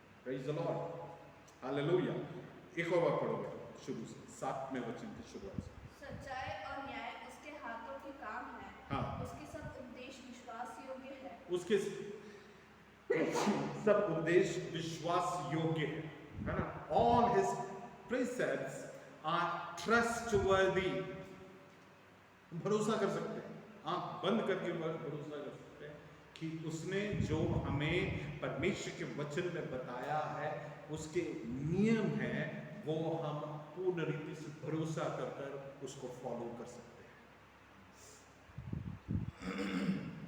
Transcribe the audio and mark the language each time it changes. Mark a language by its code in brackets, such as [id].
[hi] Praise the Lord. Hallelujah. एक और बार पढ़ोगे शुरू से, 7वें वचन की शुरुआत से। सच्चाई और न्याय उसके हाथों के काम है। हाँ। उसके सब उपदेश विश्वास योग्य है। उसके सब उद्देश्य विश्वास योग्य है ना? [en] All his precepts are trustworthy। [hi] भरोसा कर सकते हैं, आंख बंद करके भरोसा कर सकते हैं कि उसने जो हमें परमेश्वर के वचन में बताया है, उसके नियम हैं, वो हम पूर्ण रीति से भरोसा कर कर उसको फॉलो कर सकते हैं।